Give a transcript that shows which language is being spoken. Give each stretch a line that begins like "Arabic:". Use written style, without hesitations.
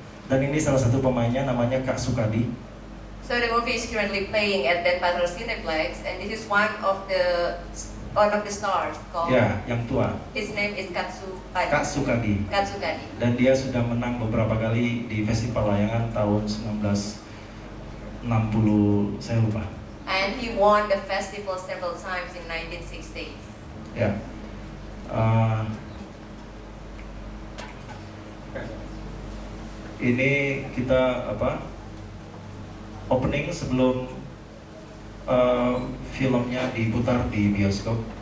Indonesian: Dan ini salah satu pemainnya namanya Kak Sukadi.
English: So the movie is currently playing at Denpasar Cineplex, and this is one of the stars called.
Indonesian: Ya, yang tua.
English: His name is Kak Sukadi.
Indonesian: Dan dia sudah menang beberapa kali di festival layangan tahun 1960, saya lupa.
English: And he won the festival several times in 1960s.
Indonesian: Ya. Ini kita opening sebelum filmnya diputar di bioskop.